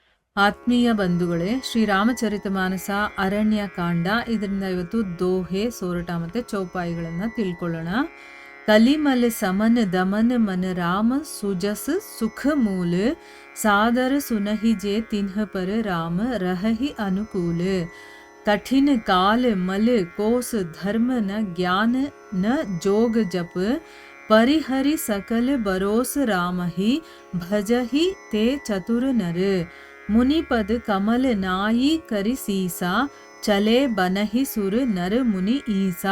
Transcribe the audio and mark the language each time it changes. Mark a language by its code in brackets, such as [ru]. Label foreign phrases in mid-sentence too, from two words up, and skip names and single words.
[kn] ಆತ್ಮೀಯ ಬಂಧುಗಳೇ, ಶ್ರೀರಾಮಚರಿತಮಾನಸ ಅರಣ್ಯಕಾಂಡ, ಇದರಿಂದ ಇವತ್ತು ದೋಹೆ, ಸೋರಟ ಮತ್ತು ಚೌಪಾಯಿಗಳನ್ನು ತಿಳ್ಕೊಳ್ಳೋಣ. [awa] कलिमल समन दमन मन राम सुजस सुख मूल सादर सुनहि जे तिन्ह पर राम रहि अनुकूल. कठिन काल मल कोस धर्म न ज्ञान न जोग जप परिहरि सकल बरोस राम ही भजहि ते चतुर नर. मुनिपद कमल नाई करि सीसा चले बनहि सुर नर मुनि ईसा.